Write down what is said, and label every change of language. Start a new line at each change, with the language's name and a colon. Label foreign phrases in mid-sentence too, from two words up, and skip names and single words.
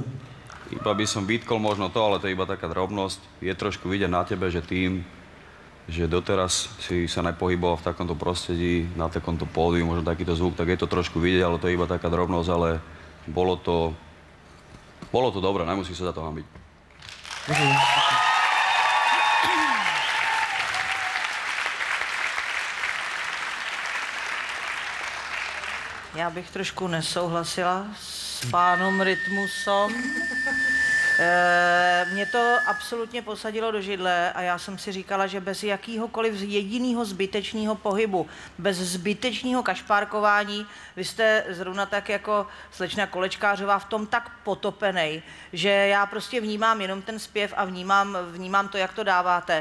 Slovak: Iba by som vytkol možno to, ale to je iba taká drobnosť. Je trošku vidieť na tebe, že tým, že doteraz si sa nepohyboval v takomto prostredí, na takomto pódiu, možno takýto zvuk, tak je to trošku vidieť, ale to je iba taká drobnosť, ale bolo to dobré, nemusí sa za to hanbiť. Ďakujem.
Czech: Já bych trošku nesouhlasila s pánom Rytmusom. Mě to absolutně posadilo do židle a já jsem si říkala, že bez jakýhokoliv jediného zbytečného pohybu, bez zbytečného kašpárkování, vy jste zrovna tak jako slečna Kolečkářová v tom tak potopenej, že já prostě vnímám jenom ten zpěv a vnímám to, jak to dáváte.